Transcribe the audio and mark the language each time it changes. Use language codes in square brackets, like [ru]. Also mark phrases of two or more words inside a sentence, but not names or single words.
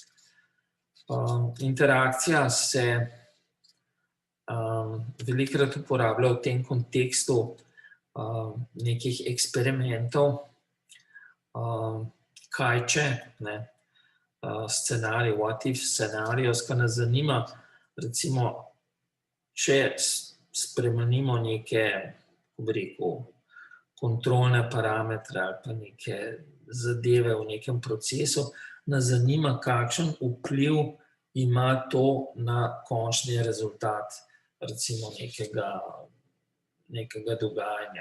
[sl] Interakcija se velikokrat uporablja v tem kontekstu nekih eksperimentov, kaj če, scenarij, [en] what if scenarios, [sl] kar nas zanima, recimo, če spremenimo neke, bi rekel, kontrolne parametre ali pa neke zadeve v nekem procesu, nas zanima, kakšen vpliv ima to na končni rezultat, recimo nekega dogajanja.